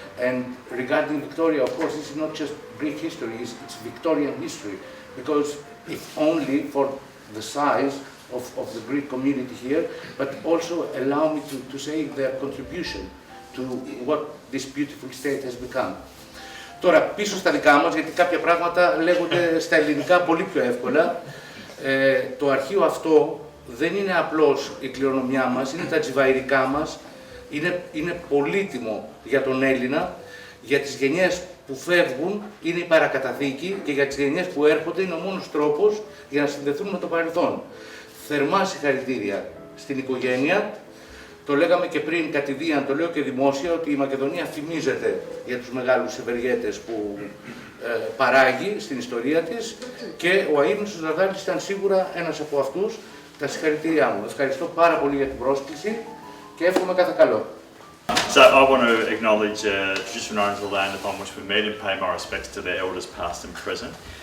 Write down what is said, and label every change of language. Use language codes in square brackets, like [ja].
[en] And regarding Victoria, of course, this is not just Greek history, it's Victorian history, because if only for the size of the Greek community here, but also allow me to say their contribution to what this beautiful state has become. [el] Τώρα πίσω στα δικά μας, γιατί κάποια πράγματα λέγονται στα ελληνικά πολύ πιο εύκολα. Το αρχείο αυτό δεν είναι απλώς η κληρονομιά μας, είναι τα τζιβαϊρικά μας, είναι πολύτιμο για τον Έλληνα, για τις γενιές που φεύγουν είναι η παρακαταθήκη και για τις γενιές που έρχονται είναι ο μόνος τρόπος για να συνδεθούν με το παρελθόν. Θερμά συγχαρητήρια στην οικογένεια. Το λέγαμε και πριν κατηδίαν, το λέω και δημόσια, ότι η Μακεδονία φημίζεται για τους μεγάλους ευεργέτες που παράγει στην ιστορία της και ο αείμνηστος Δαρδάλης ήταν σίγουρα ένας από αυτούς. Τα συγχαρητήριά μου. Ευχαριστώ πάρα πολύ για την πρόσκληση και εύχομαι κάθε καλό. [en] So I want to acknowledge traditional owners of the land upon which we meet and pay my respects to their elders past and present.